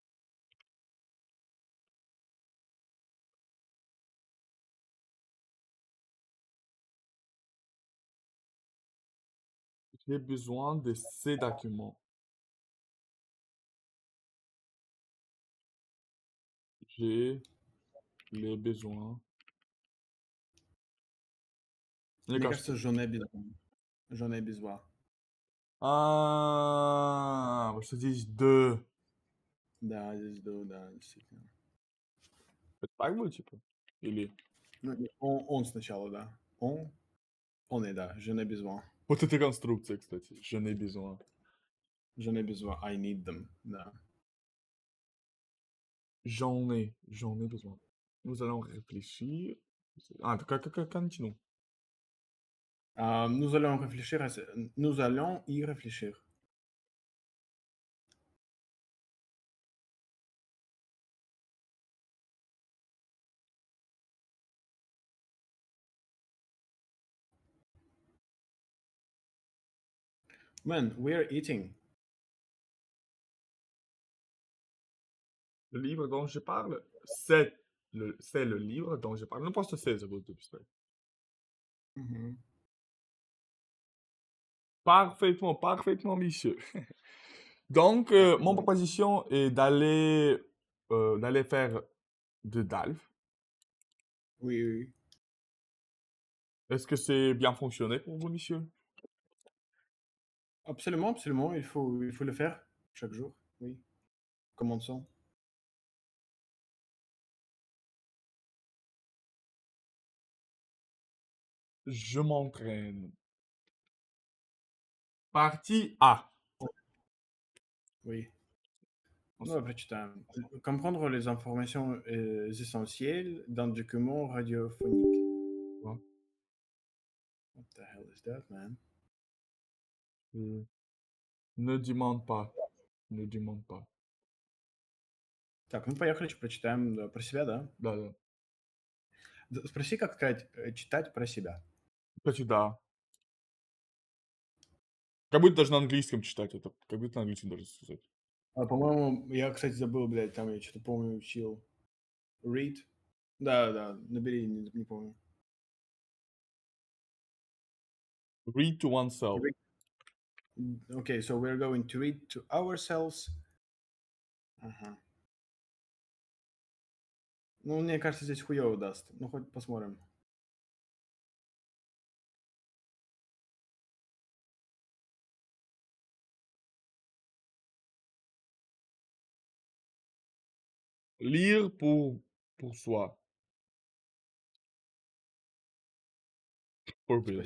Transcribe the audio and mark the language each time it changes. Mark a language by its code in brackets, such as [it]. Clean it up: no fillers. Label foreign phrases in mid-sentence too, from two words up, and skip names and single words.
[fr] J'ai besoin de ces documents. J'ai les besoins. [ru] Мне Мне кажется. кажется, [fr] j'en ai besoin. J'en ai besoin. [ru] А, потому что здесь de. Да, здесь да, действительно. Это так будет, типа? Или... Ну, он сначала, да. Он est да. [fr] J'en ai besoin. [ru] Вот эта конструкция, кстати. [fr] Je n'ai besoin. J'en ai besoin. [en] I need them. [ru] Да. [fr] J'en ai besoin. Nous allons réfléchir. [ru] Ah, как начну? [fr] Nous allons réfléchir nous allons y réfléchir. [en] Man, we're eating. [fr] Le livre dont je parle, c'est le livre dont je parle. Nu poți să sezi vă despre. Mhm. Parfaitement, parfaitement, monsieur. Donc, mon proposition est d'aller faire de Dalf. Oui, oui, oui. Est-ce que c'est bien fonctionné pour vous, monsieur? Absolument, absolument. Il faut le faire chaque jour. Oui. Commençons. Je m'entraîne. Partie A. Oui. [ru] Ну, прочитаем. [fr] Comprendre les informations essentielles d'un document radiophonique. Ouais. [en] What the hell is that, man? [fr] Ne demande pas. Ne demande pas. [ru] Так, ну поехали, прочитаем про себя, да? Да, да. Спроси, как сказать читать про себя. Кстати, да. Как будто даже на английском читать это. Как будто на английском даже сказать. По-моему, я, кстати, забыл, блядь, там я что-то помню учил. Read. Да, да, набери, не помню. [en] Read to oneself. Okay, so we're going to read to ourselves. [ru] Ага. Ну, мне кажется, здесь хуёво даст. Ну, хоть посмотрим. [fr] Lire pour soi. [en] Forbidden.